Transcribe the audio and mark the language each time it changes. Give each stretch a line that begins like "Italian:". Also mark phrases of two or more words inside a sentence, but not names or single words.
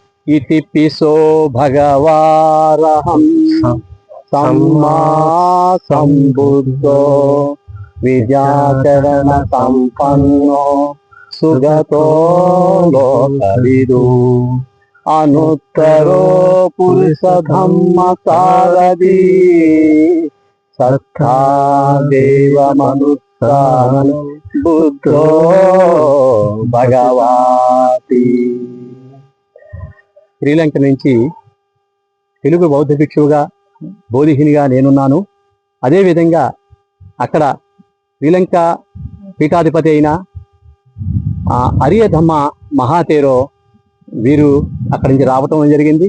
Pali: इति पिसो भगवारहं सम्मा सम्बुद्धो विद्याचरण संपन्नो सुगतो लोकविदु अनुत्तरो पुरुष धम्म सारथी सत्ता देव मनुष्य बुद्धो भगवाति।
Telugu: శ్రీలంక నుంచి తెలుగు బౌద్ధ భిక్షువుగా బోధిహినిగా నేనున్నాను. అదేవిధంగా అక్కడ శ్రీలంక పీఠాధిపతి అయిన అరియధమ్మ మహాతేరో వీరు అక్కడి నుంచి రావటం జరిగింది.